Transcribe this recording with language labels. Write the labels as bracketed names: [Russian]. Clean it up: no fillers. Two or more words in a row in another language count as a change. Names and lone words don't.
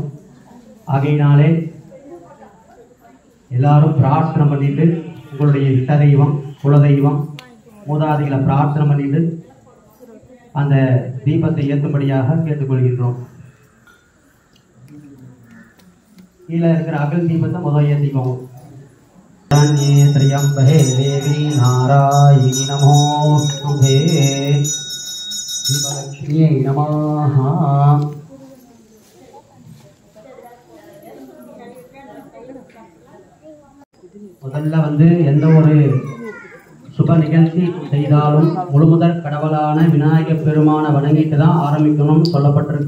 [Tamil] ஆகையினாலே எல்லாரும் பிரார்த்தனை பண்ணிட்டு உங்களுடைய இஷ்ட தெய்வம் குலதெய்வம் மூதாதிகளை பிரார்த்தனை பண்ணிட்டு அந்த தீபத்தை ஏற்றும்படியாக கேட்டுக்கொள்கின்றோம். கீழே இருக்கிற அகல் தீபத்தை முதல் ஏற்றிக்கோங்க. [Sanskrit] त्र्यंबके देवी नारायणी नमोस्तुते दीपलक्ष्म्यै नमः. [Tamil] முதல்ல எந்த ஒரு சுப நிகழ்ச்சி செய்தாலும் முழுமுதற் கடவுளான விநாயகப் பெருமானை வணங்கிட்டு தான் ஆரம்பிக்கணும்னு சொல்லப்பட்டிருக்கு.